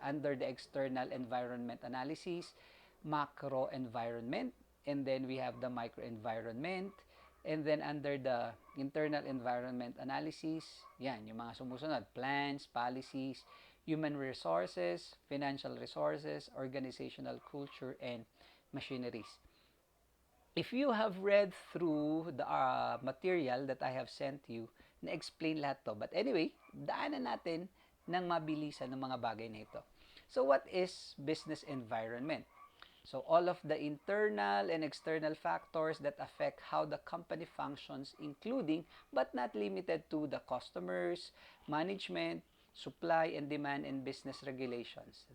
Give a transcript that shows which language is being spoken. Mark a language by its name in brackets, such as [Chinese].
[English] Under the external environment analysis, macro environment, and then we have the microenvironment, and then under the internal environment analysis, [Filipino] yan, yung mga sumusunod, [English] plans, policies, human resources, financial resources, organizational culture, and machineries. If you have read through the material that I have sent you, [Filipino] na-explain lahat to. [English] But anyway, [Filipino] daanan natin ng mabilisan ng mga bagay na ito. [English] So, what is business environment? So, all of the internal and external factors that affect how the company functions, including but not limited to the customers, management, supply and demand, and business regulations.